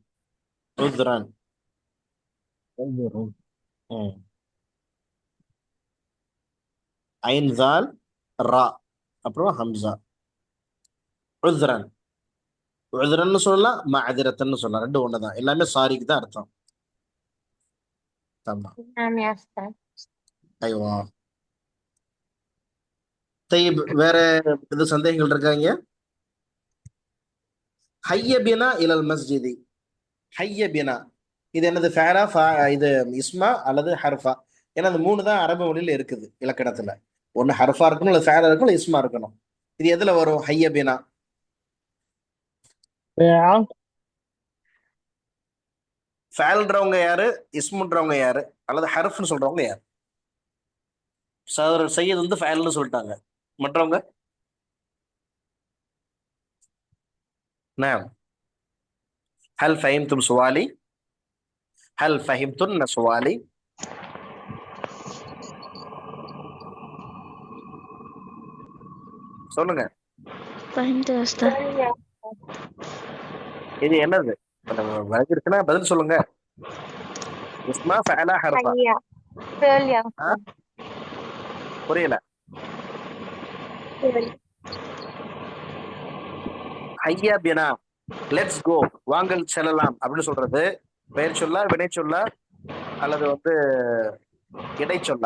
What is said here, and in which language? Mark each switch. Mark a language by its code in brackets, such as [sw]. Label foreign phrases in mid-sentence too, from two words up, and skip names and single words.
[ar] عذرا عين ذال را அப்புறம் ஹம்சா. உதுரன். [ta] உதுரன்னு சொல்லலாம், மஅதிரத்துன்னு சொல்லலாம். ரெண்டு ஒண்ணுதான். எல்லாமே சாரிக்கு தான் அர்த்தம். தம்மா. [ar] نعم يا أستاذ. إيوه طيب. [ta] வேற எது சந்தேகங்கள் இருக்காங்க? [ar] هيا بنا إلى المسجد. هيا بنا [ta] இது என்னது? ஃபேரா, இது இஸ்மா அல்லது ஹர்ஃபா? ஏன்னா அந்த மூணு தான் அரபு மொழியில இருக்குது இலக்கணத்துல. ஒன்னு ஹர்ஃபா இருக்கணும், இல்ல ஃபேரா இருக்கணும், இல்ல இஸ்மா இருக்கணும். இது எதுல வரும்? [ar] هيا بنا. [ta] ஃபேல்ன்றவங்க யாரு, இஸ்முன்றவங்க யாரு, அல்லது ஹர்ஃப்னு சொல்றவங்க யாரு? சகோதரர் சையத் வந்து ஃபேல்னு சொல்லிட்டாங்க. மற்றவங்க? [ar] نعم. هل فهمتم سؤالي؟ هل فهمتن سؤالي؟ [ta] சொல்லுங்க. [ar] فهمت يا أستاذ. [ta] இது என்னது? விளங்கிருக்குன்னா பதில் சொல்லுங்க. [ar] اسما فعلا حرفا? هيا فعل يا ஆ? உஸ்தாத். [ta] புரியல. [ar] ஃபேல். هيا بنا, [en] let's go, [ta] வாங்கள் செல்லலாம் அப்படின்னு சொல்றது பெயர் சொல்லா, வினை சொல்லா, அல்லது இடை சொல்லா?